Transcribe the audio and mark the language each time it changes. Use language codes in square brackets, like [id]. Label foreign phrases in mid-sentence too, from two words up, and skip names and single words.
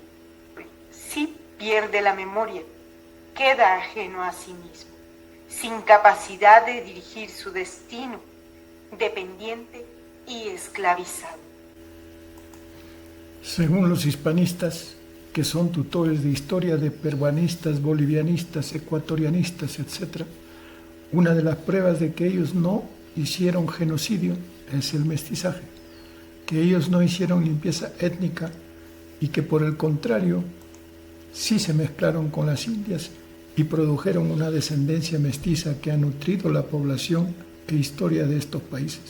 [es] Si pierde la memoria, queda ajeno a sí mismo, sin capacidad de dirigir su destino, dependiente y esclavizado. Según los hispanistas, que son tutores de historia de peruanistas, bolivianistas, ecuatorianistas, etc., una de las pruebas de que ellos no hicieron genocidio es el mestizaje, que ellos no hicieron limpieza étnica y que por el contrario sí se mezclaron con las indias y produjeron una descendencia mestiza que ha nutrido la población e historia de estos países.